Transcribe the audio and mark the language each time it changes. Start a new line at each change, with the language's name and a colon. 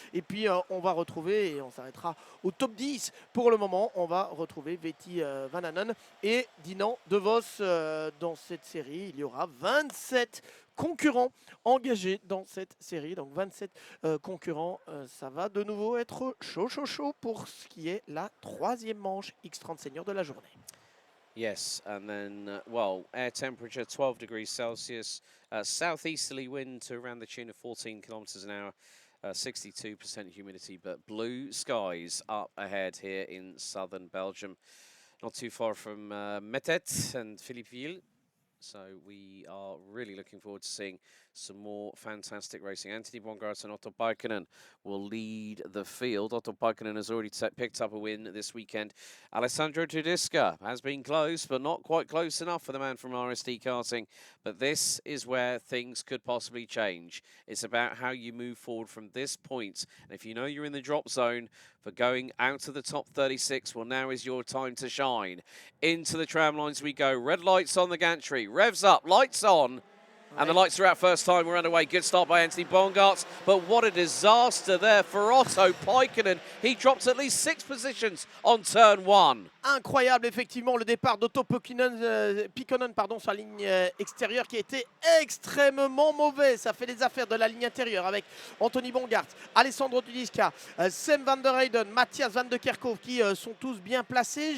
French: Et puis on va retrouver, et on s'arrêtera au top 10 pour le moment, on va retrouver Vetti Väinänen et Dylan de Vos. Dans cette série, il y aura 27 concurrents engagés dans cette série. Donc 27 concurrents, ça va de nouveau être chaud pour ce qui est la 3e manche X30 senior de la journée.
English: Yes, and then, well, air temperature 12 degrees Celsius, southeasterly wind to around the tune of 14 kilometers an hour, 62% humidity, but blue skies up ahead here in southern Belgium, not too far from Metet and Philippeville. So we are really looking forward to seeing some more fantastic racing. Anthony Bongard and Otto Baikkonen will lead the field. Otto Baikkonen has already picked up a win this weekend. Alessandro Tudiska has been close, but not quite close enough for the man from RSD Karting. But this is where things could possibly change. It's about how you move forward from this point. And if you know you're in the drop zone for going out to the top 36, well, now is your time to shine. Into the tram lines we go. Red lights on the gantry. Revs up, lights on. And the lights are out first time. We're underway. Good start by Anthony Bongard. But what a disaster there for Otto Baikkonen. He dropped at least 6 positions on turn 1.
French: Incroyable, effectivement, le départ d'Otto Pikkonen sur la ligne extérieure qui a été extrêmement mauvais. Ça fait les affaires de la ligne intérieure avec Anthony Bongard, Alessandro Tudiska, Sam van der Heyden, Matthias van de Kerkhoff qui sont tous bien placés.